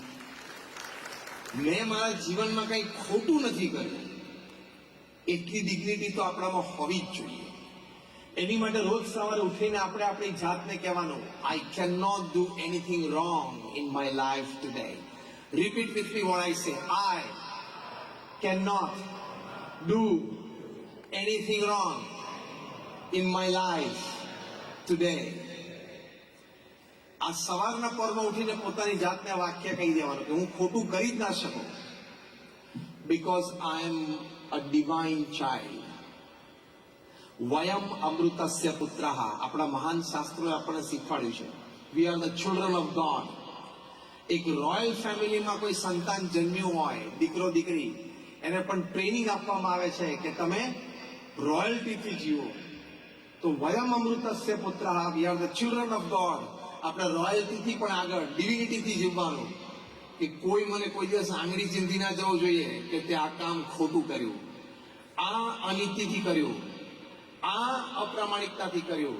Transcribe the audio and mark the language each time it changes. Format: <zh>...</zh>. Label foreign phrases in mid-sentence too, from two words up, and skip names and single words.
<gu>મેં મારા જીવનમાં કંઈ ખોટું નથી કર્યું, એટલી ડિગ્નિટી તો આપણામાં હોવી જ જોઈએ. એની માટે રોજ સવારે ઉઠીને આપણે આપણી જાતને કહેવાનું,</gu> <en>I can not do anything wrong in my life today. Repeat with me what I say. I can not do anything wrong in my life today.</en> <gu>આ સવારના પરમાં ઉઠીને પોતાની જાતને વાક્ય કહી દેવાનું કે હું ખોટું કરી જ ના શકું,</gu> <en>because I am a divine child.</en> <sa>वयम् अमृतस्य पुत्रः.</sa> <gu>આપણા મહાન શાસ્ત્રોએ આપણને શીખવાડ્યું છે,</gu> <en>we are the children of God.</en> <gu>એક</gu> <en>royal familyમાં</en> <gu>કોઈ સંતાન જન્મ્યું હોય, દીકરો દીકરી, એને પણ ટ્રેનિંગ આપવામાં આવે છે કે તમે રોયલ્ટીથી જીવો.</gu> <en>તો</en> <sa>वयम् अमृतस्य पुत्रः,</sa> <en>we are the children of God.</en> <gu>આપણે રોયલ્ટીથી પણ આગળ ડિવિનિટીથી જીવવાનું કે કોઈ મને કોઈ દિવસ આંગળી ચીંધી ના જવું જોઈએ કે તે આ કામ ખોટું કર્યું, આ અનીતિથી કર્યું, આ અપ્રામાણિકતાથી કર્યું.</gu>